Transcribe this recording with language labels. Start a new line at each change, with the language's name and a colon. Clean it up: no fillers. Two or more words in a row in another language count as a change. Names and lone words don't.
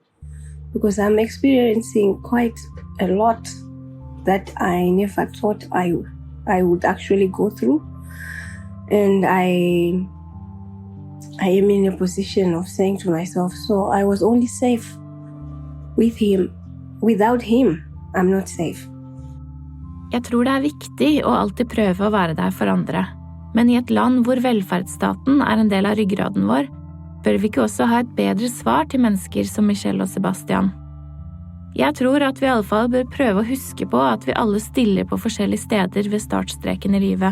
English: Because I'm experiencing quite a lot that I never thought I would actually go through. And I am in a position of saying to myself, so I was only safe with him. Without him, I'm not safe.
Norwegian: Jeg tror det viktig å alltid prøve å være der for andre. Men I et land hvor velferdsstaten en del av ryggraden vår, bør vi ikke også ha et bedre svar til mennesker som Michelle og Sebastian. Jeg tror at vi I alle fall bør prøve å huske på at vi alle stiller på forskjellige steder ved startstreken I livet.